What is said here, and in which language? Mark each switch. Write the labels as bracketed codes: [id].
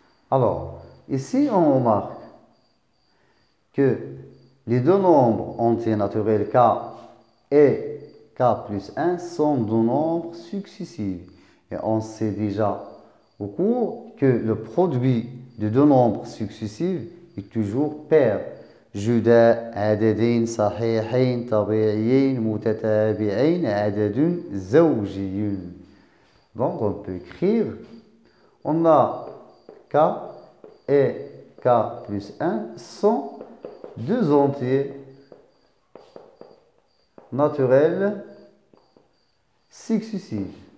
[fr] Alors, ici on remarque que les deux nombres entiers naturels k et k plus 1 sont deux nombres successifs. Et on sait déjà au cours que le produit de deux nombres successifs est toujours pair. [ar] جداء عددين صحيحين طبيعيين متتابعين عدد زوجي. [fr] Donc on peut écrire, on a k et k plus 1 sont deux entiers naturels successifs.